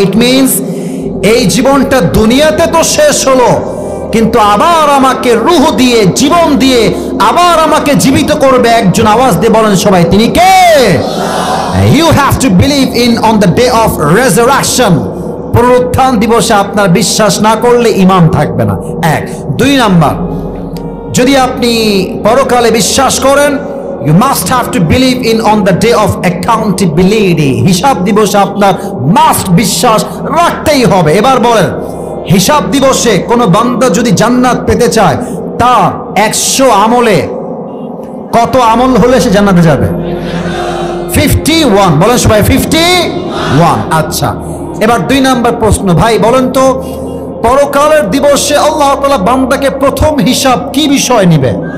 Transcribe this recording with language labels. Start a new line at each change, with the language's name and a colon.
English: it means
Bangla: এই জীবনটা দুনিয়াতে তো শেষ হলো, কিন্তু আবার আমাকে রূহ দিয়ে, জীবন দিয়ে আবার আমাকে জীবিত করবে একজন। আওয়াজ দিয়ে বলেন সবাই, তিনি কে?
English: You have to believe in on the day of resurrection.
Bangla: পুনরুত্থান দিবসে আপনার বিশ্বাস না করলে ঈমান থাকবে না। 1। 2 নাম্বার, যদি আপনি পরকালে বিশ্বাস করেন,
English: you must have to believe in on the day of accountability.
Bangla: হিসাব দিবসে আপনার মাস্ট বিশ্বাস রাখতেই হবে। এবার বলেন, হিসাব দিবসে কোনো বান্দা যদি জান্নাত পেতে চায়, তার 100 আমলে কত আমল হলে সে জান্নাতে যাবে? 51। বলেন সবাই, 51। আচ্ছা, এবার 2 নাম্বার প্রশ্ন, ভাই বলেন তো, পরকালের দিবসে আল্লাহ তাআলা বান্দাকে প্রথম হিসাব কি বিষয় নিবে?